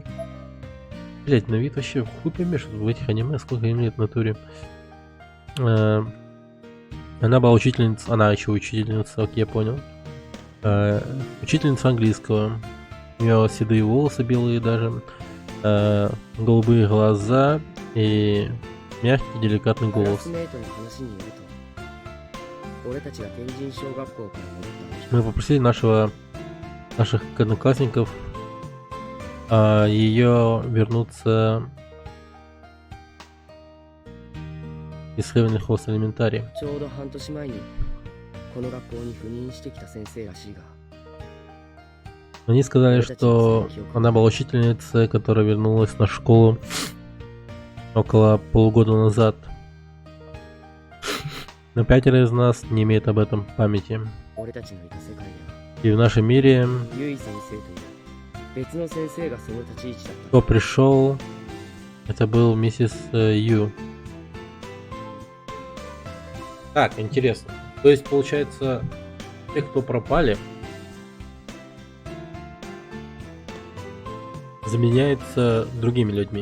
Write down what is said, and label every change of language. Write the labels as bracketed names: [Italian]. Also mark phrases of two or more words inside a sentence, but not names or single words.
[Russian] Блять, на вид вообще хуй поймешь в этих аниме, сколько им лет в натуре. Она была учительница, она еще учительница, окей, я понял. Учительница английского. У нее седые волосы белые даже, голубые глаза и мягкий, деликатный [Japanese] クラ [Russian] голос. [Japanese] スメートの話によると俺たちが天神小学校から戻ったあ [Russian] Мы попросили наших одноклассников ее вернуться из Heavenly Host Elementary. [Japanese] の日ちょうど半年前にこの学校に赴任してきた先生らしいが [Russian] Они сказали, что она была учительницей, которая вернулась на школу около полугода назад. Но 5 из нас не имеет об этом памяти. [Japanese] 俺たちのいた世界では [Russian] И в нашем мире, [Japanese] ユイ先生という別の先生がその立ち位置だった [Russian] кто пришел, это был миссис Ю. Так, интересно. То есть, получается, те, кто пропали, заменяется другими людьми.